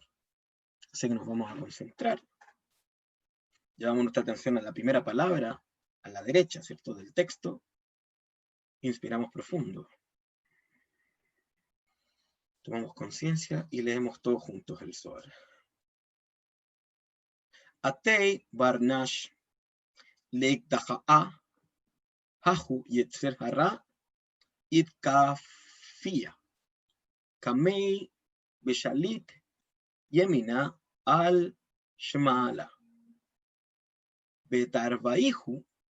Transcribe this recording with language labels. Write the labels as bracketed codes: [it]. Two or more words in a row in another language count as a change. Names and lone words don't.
[es] Así que nos vamos a concentrar. Llevamos nuestra atención a la primera palabra, a la derecha, ¿cierto? Del texto. Inspiramos profundo. Tomamos conciencia y leemos todos juntos el Zohar. [arc] אתי בר נש לאתדכאה ההוא יצר הרע אתכפיא קמיה בשליט ימינא על שמאלא בתרווייהו